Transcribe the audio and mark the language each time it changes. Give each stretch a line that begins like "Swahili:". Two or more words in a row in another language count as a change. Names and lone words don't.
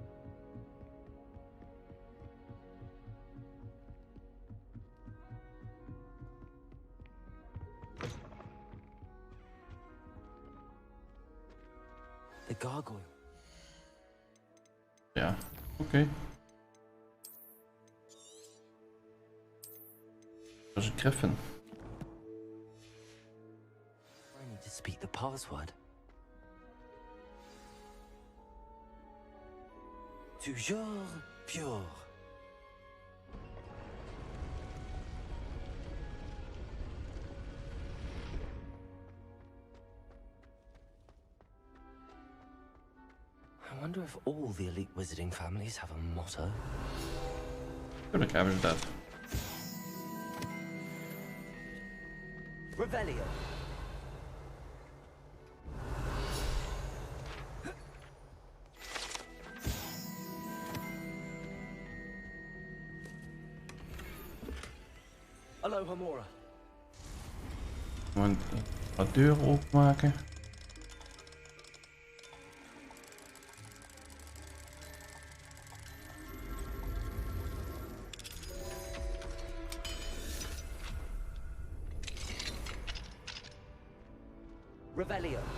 English: The gargoyle.
Dutch: Ja, oké. Dat is een griffin.
English: I need to speak the password.
French: Toujours pure.
English: I wonder if all the elite wizarding families have a motto.
Dutch: Tuurlijk hebben ze dat. Revelio. Aloha Mora. Want wat deuren openmaken. Revelio.